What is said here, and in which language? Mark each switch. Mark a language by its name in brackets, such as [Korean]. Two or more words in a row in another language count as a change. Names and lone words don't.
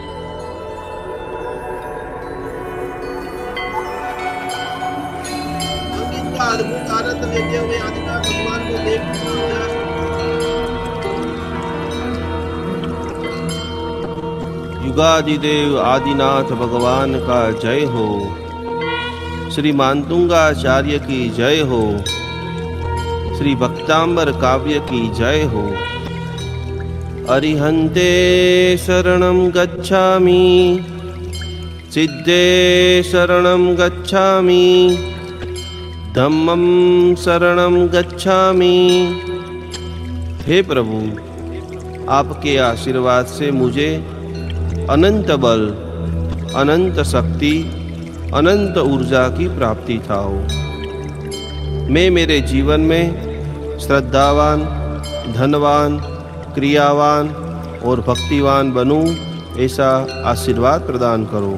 [Hindi] संगीत का अद्भुत आनंद लेते हुए आदिनाथ भगवान को देखते हुए युगादिदेव आदिनाथ भगवान का जय हो। श्री मानतुंगाचार्य की जय हो। श्री भक्तांबर काव्य की जय हो। [Sanskrit] अरिहन्ते शरणं गच्छामि, सिद्धे शरणं गच्छामि, धम्मं शरणं गच्छामि। [Hindi] हे प्रभु, आपके आशीर्वाद से मुझे अनंत बल, अनंत शक्ति, अनंत ऊर्जा की प्राप्ति था हो। मैं मेरे जीवन में श्रद्धावान, धनवान, क्रियावान और भक्तिवान बनूं, ऐसा आशीर्वाद प्रदान करो।